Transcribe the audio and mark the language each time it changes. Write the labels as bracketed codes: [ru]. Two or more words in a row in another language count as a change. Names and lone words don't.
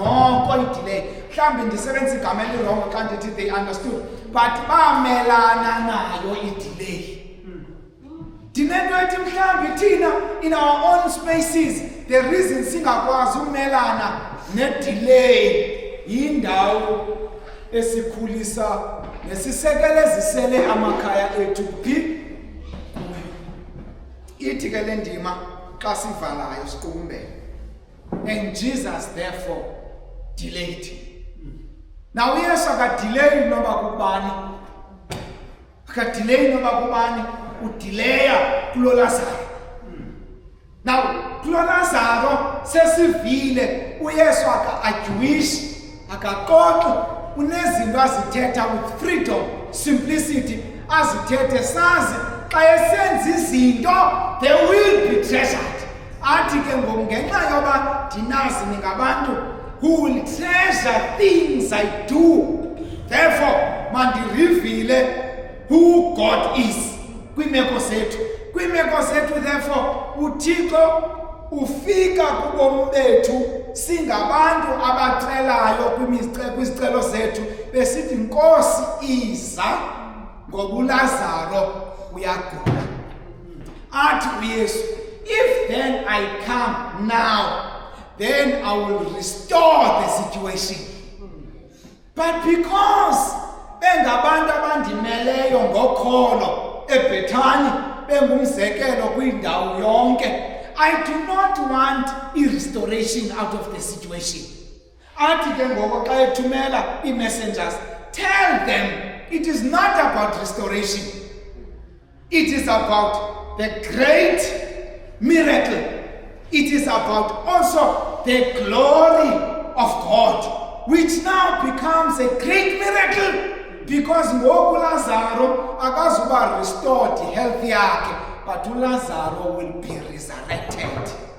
[xh] noko idelay. Mhlawumbi ndisebenzisa igama elirongo xa ndithi [en] they understood, [xh] but bamelana nayo idelay. Dinento ethi mhlawumbi thina [en] in our own spaces [xh] the reason singakwazi umelana nedelay yindawo esikhulisa nesisekelezisele amakhaya ethu kuphi. Ithi ke le ndima xa sivalayo siqumbele. [en] And Jesus therefore delayed. [xh] Now uYesu akadelay noba kubani. Akadelay noba kubani, udelaya kulo Lazaro. Now kulo Lazaro sesivile uYesu aka-adjuish, akaxoxi, unezinto azithetha [en] with freedom, simplicity, [xh] azithethe sazi xa esenza izinto [en] they will be treasured. [xh] Athi ke ngoku ngenxa yoba ndinazi ningabantu [en] who will treasure things I do, therefore [xh] mandirivile [en] who God is [xh] kwimeko zethu. Kwimeko zethu therefore uThixo ufika kubomi bethu singabantu abaxelayo kwizicelo zethu besithi Nkosi iza ngoba uLazaro uyagula. Athi uYesu, [en] if then I come now, then I will restore the situation. But because [xh] bengabantu abandimeleyo ngokholo eBhethani bengumzekelo kwindawo yonke, [en] I do not want a restoration out of the situation. [xh] Athi ke ngoku xa ethumela ii-messengers, [en] tell them it is not about restoration. It is about the great miracle. It is about also the glory of God, which now becomes a great miracle [xh] because ngoku Lazaro akazuba [en] restored health yakhe, but Lazaro will be resurrected.